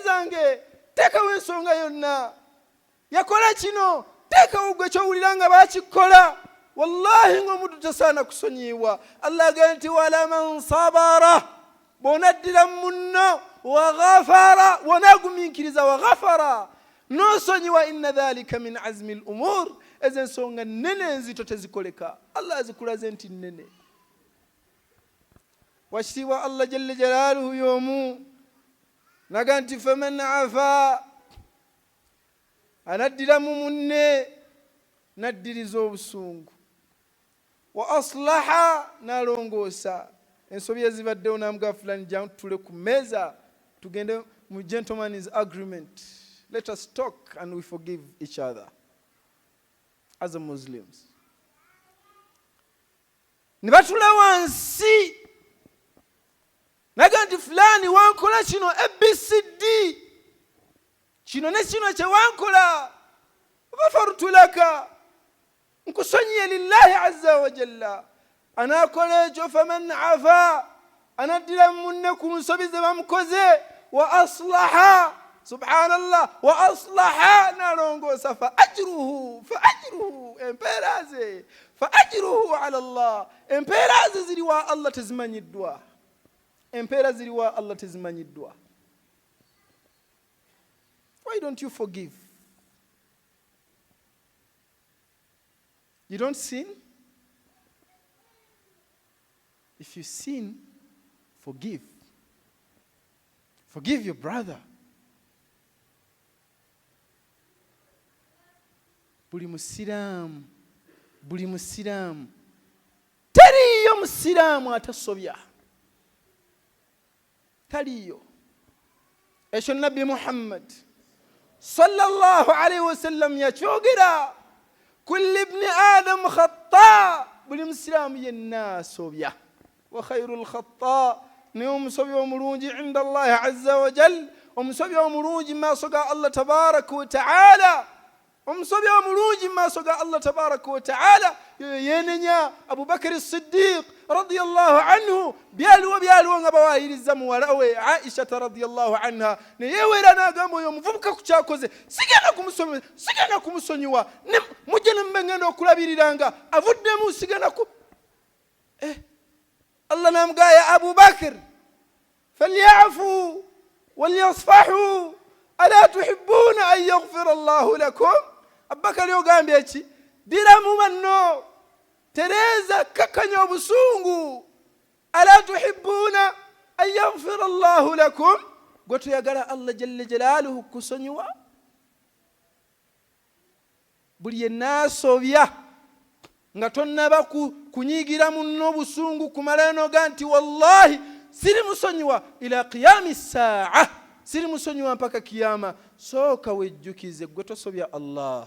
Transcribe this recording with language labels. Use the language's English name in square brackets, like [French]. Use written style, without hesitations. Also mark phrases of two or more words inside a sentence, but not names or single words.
[Ganda] zange tekawo ensonga yonna yakola kino tekawo gwe kyowulira nga bakikola wallahi ng'omuntu tasaana kusonyiibwa Allah agamba nti [Arabic] ولا من صبر [Ganda] bw'onaddira munno [Arabic] وغفر [Ganda] wonaagumiikiriza [Arabic] وغفر [Ganda] n'osonyiwa [Arabic] إن ذلك من عزم الأمور [Ganda] ezo ensonga nnene enzito tezikoleka Allah azikulaze nti nnene wakitiibwa [Arabic] الله جل جلاله [Ganda] y'omu naga nti [Arabic] فمن عفا [Ganda] anaddiramu munne naddiriza obusungu [Arabic] وأصلح [Ganda] nalongoosa ensobi ezibaddewo namuga fulani jangu tule ku meeza tugende mu [English] gentleman's agreement let us talk and we forgive each other as a Muslims [Ganda] ne batula wansi naga nti fulani wankola kino ABCD kino ne kino kye wankola [Arabic] غفرت لك [Ganda] nkusonyiye [Arabic] لله عز وجل [Ganda] anakola ekyo [Arabic] فمن عفا [Ganda] anaddira munne ku nsobi ze bamukoze [Arabic] وأصلح سبحان الله وأصلح [Ganda] nalongoosa [Arabic] فأجره على الله [Ganda] empeera ze ziri wa Allah tezimanyiddwa [English] why don't you forgive? You don't sin? If you sin, forgive. Forgive your brother. [Ganda] Buli musiraamu teriyo musiraamu atasobya taliyo ekyo nabbi Muhammad [Arabic] صلى الله عليه وسلم [Ganda] yakyogera [Arabic] كل ابن آدم خطاء [Ganda] buli musiraamu yenna asobya [Arabic] وخير الخطائين [Ganda] naye omusobi omulungi [Arabic] عند الله عز وجل [Ganda] omusobi omulungi mu maaso ga Allah [Arabic] تبارك وتعالى [Ganda] omusobi omulungi mu maaso ga Allah [Arabic] تبارك وتعالى [Ganda] yenenya Abubakar Siddiq [Arabic] رضي الله عنه [Ganda] byaliwo nga bawayiriza muwala we Aisha [Arabic] رضي الله عنها [Ganda] neyewera n'agamba oyo omuvubuka ku kyakoze sigenda kumusonyiwa mujje ne mbengenda okulabiriranga avuddemu sigenda ku Allah n'amugaya [Arabic] يا أبا بكر فليعفوا وليصفحوا ألا تحبون أن يغفر الله لكم. [Ganda] Abubakar yogambye eki diramu banno tereza kakanya obusungu [Arabic] ألا تحبون أن يغفر الله لكم [Ganda] gwe tuyagala [Arabic] الله جل جلاله [Ganda] kusonyiwa. Buli yenna asobya nga tonnaba kunyigira munno obusungu kumala noga nti wallahi siri musonyiwa [Arabic] إلى قيام الساعة, [Ganda] siri musonyiwa mpaka kiyama, sooka wejjukize gwe tosobya Allah.